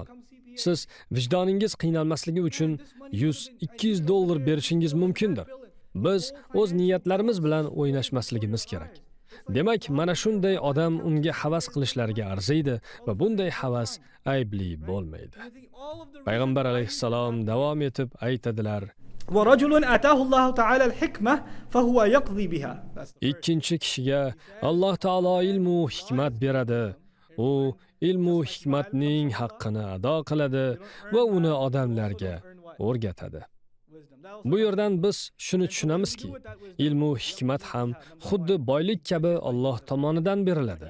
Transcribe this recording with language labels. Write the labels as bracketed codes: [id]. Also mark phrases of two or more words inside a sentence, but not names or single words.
[uz] Siz vijdoningiz qiynalmasligi uchun $100-200 berishingiz mumkindir. Biz o'z niyatlarimiz bilan o'ynashmasligimiz kerak. Demak, mana shunday odam unga havas qilishlariga arziydi va bunday havas aybli bo'lmaydi. Payg'ambar alayhissalom davom etib aytadilar: [ar] ورجل آتاه الله تعالى الحكمة فهو يقضي بها. [uz] Ikkinchi kishiga Alloh taolo ilm va hikmat beradi. U ilm va hikmatning haqqini ado qiladi va uni odamlarga o'rgatadi. Bu yerdan biz shuni tushunamizki, ilm va hikmat ham xuddi boylik kabi Alloh tomonidan beriladi.